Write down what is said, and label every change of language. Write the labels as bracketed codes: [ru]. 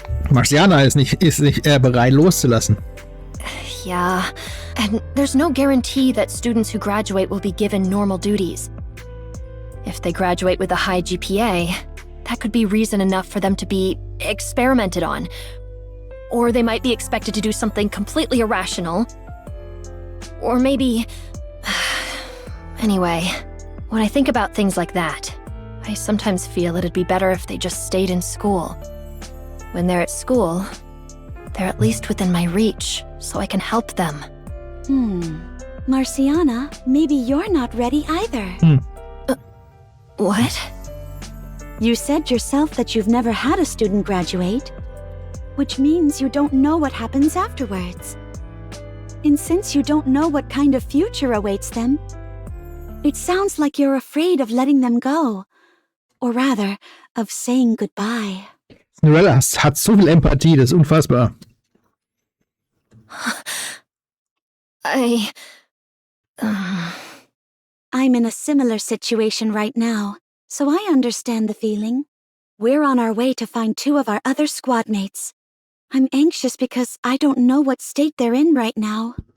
[de] Marciana ist nicht bereit loszulassen. [en] Yeah, and there's no guarantee that students who graduate will be given normal duties. If they graduate with a high GPA, that could be reason enough for them to be experimented on. Or they might be expected to do something completely irrational. Or maybe... Anyway, when I think about things like that, I sometimes feel it'd be better if they just stayed in school. When they're at school, they're at least within my reach, so I can help them. Marciana, maybe you're not ready either. What? You said yourself that you've never had a student graduate, which means you don't know what happens afterwards. And since you don't know what kind of future awaits them, it sounds like you're afraid of letting them go. Or rather, of saying goodbye. [de] Cinderella hat so viel Empathie, das ist unfassbar. [en] I'm in a similar situation right now, so I understand the feeling. We're on our way to find 2 of our other squad mates. I'm anxious because I don't know what state they're in right now.